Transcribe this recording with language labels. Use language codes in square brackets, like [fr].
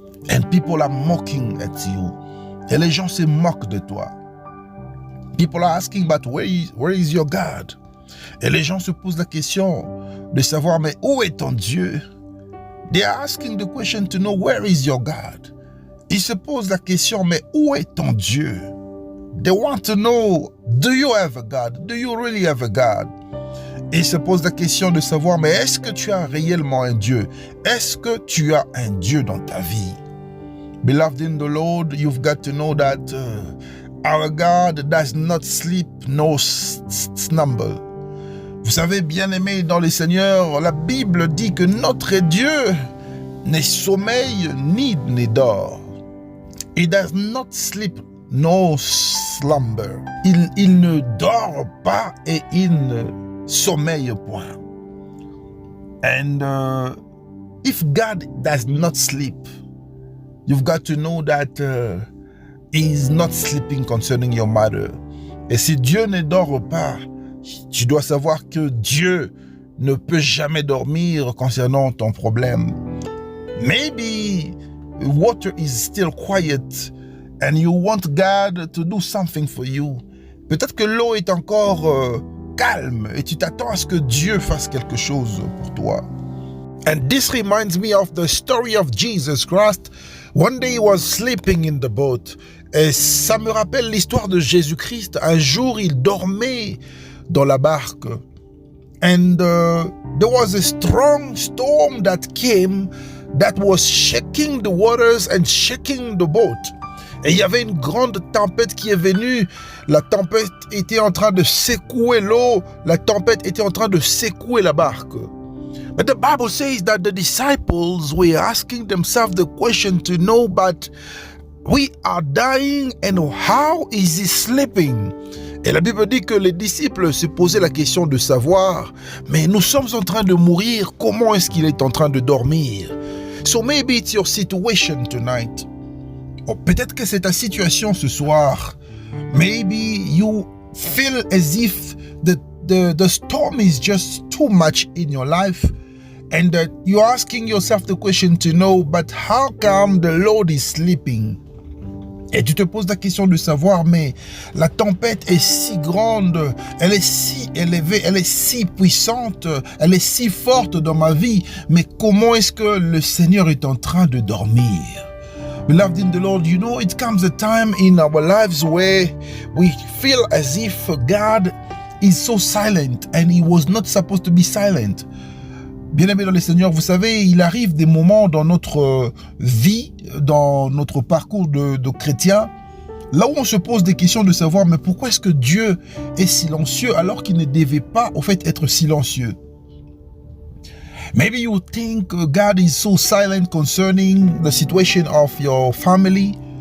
[en] And people are mocking at you. [fr] Et les gens se moquent de toi. [en] People are asking, but where is your God? [fr] Et les gens se posent la question de savoir, mais où est ton Dieu? [en] They are asking the question to know, where is your God? [fr] Ils se posent la question, mais où est ton Dieu? [en] They want to know, do you have a God? Do you really have a God? [fr] Et ils se posent la question de savoir, mais est-ce que tu as réellement un Dieu? Est-ce que tu as un Dieu dans ta vie? [en] Beloved in the Lord, you've got to know that our God does not sleep nor slumber. [fr] Vous savez, bien-aimés dans le Seigneur, la Bible dit que notre Dieu n'est sommeil ni ne dort. [en] He does not sleep nor slumber. [fr] Il ne dort pas et il ne sommeille point. [en] And if God does not sleep, you've got to know that he is not sleeping concerning your matter. [fr] Et si Dieu ne dort pas, tu dois savoir que Dieu ne peut jamais dormir concernant ton problème. [en] Maybe water is still quiet and you want God to do something for you. [fr] Peut-être que l'eau est encore calme et tu t'attends à ce que Dieu fasse quelque chose pour toi. [en] And this reminds me of the story of Jesus Christ. One day he was sleeping in the boat. [fr] Et ça me rappelle l'histoire de Jésus-Christ. Un jour, il dormait dans la barque. [en] And there was a strong storm that came that was shaking the waters and shaking the boat. [fr] Et il y avait une grande tempête qui est venue. La tempête était en train de secouer l'eau. La tempête était en train de secouer la barque. [en] But the Bible says that the disciples were asking themselves the question to know, but we are dying and how is he sleeping? [fr] Et la Bible dit que les disciples se posaient la question de savoir, mais nous sommes en train de mourir, comment est-ce qu'il est en train de dormir? [en] So maybe it's your situation tonight. [fr] Ou peut-être que c'est ta situation ce soir. [en] Maybe you feel as if the storm is just too much in your life and that you're asking yourself the question to know, but how come the Lord is sleeping? [fr] Et tu te poses la question de savoir, mais la tempête est si grande, elle est si élevée, elle est si puissante, elle est si forte dans ma vie, mais comment est-ce que le Seigneur est en train de dormir? [en] Beloved in the Lord, you know, it comes a time in our lives where we feel as if God is so silent and he was not supposed to be silent. [fr] Bien-aimés dans le Seigneur, vous savez, il arrive des moments dans notre vie, dans notre parcours de chrétien, là où on se pose des questions de savoir, mais pourquoi est-ce que Dieu est silencieux alors qu'il ne devait pas, au fait, être silencieux? [en] Maybe you think God is so silent concerning the situation of your family.